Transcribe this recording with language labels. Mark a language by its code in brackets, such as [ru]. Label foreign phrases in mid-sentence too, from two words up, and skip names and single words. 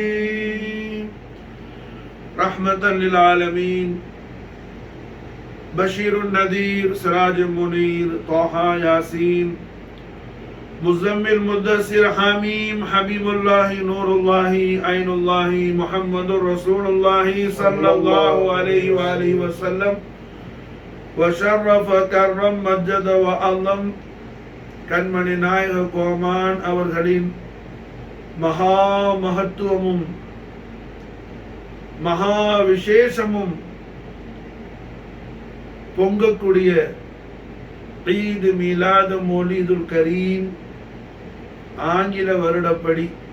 [ar] رحمة للعالمين بشير النذير سراج منير طه ياسين مزمل مدثر حميم حبيب الله نور الله عين الله محمد رسول الله صلى الله عليه وآله وسلم وشرف كرم مجد وعظم [ta] கண்மணி நாயக கோமான் அவர்களின் மகா மகத்துவமும் மகா விசேஷமும் பொங்கக்கூடிய ஈத் மீலாது மௌலிதுல் கரீம் ஆங்கில வருடப்படி